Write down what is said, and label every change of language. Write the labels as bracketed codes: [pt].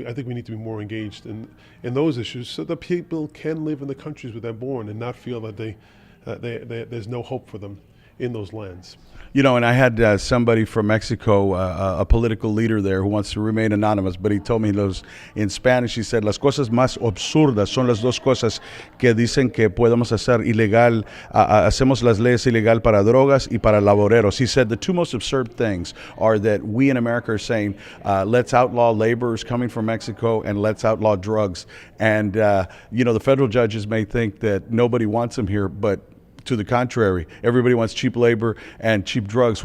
[en] I think we need to be more engaged in those issues so that people can live in the countries where they're born and not feel that there's no hope for them in those lands. And I had somebody from Mexico, a political leader there who wants to remain anonymous, but he told me those in Spanish. He said, [es] las cosas más absurdas son las dos cosas que dicen que podemos hacer ilegal, hacemos las leyes ilegal para drogas y para laboreros. [en] He said the two most absurd things are that we in America are saying, let's outlaw laborers coming from Mexico and let's outlaw drugs. And, the federal judges may think that nobody wants them here, but to the contrary, everybody wants cheap labor and cheap drugs.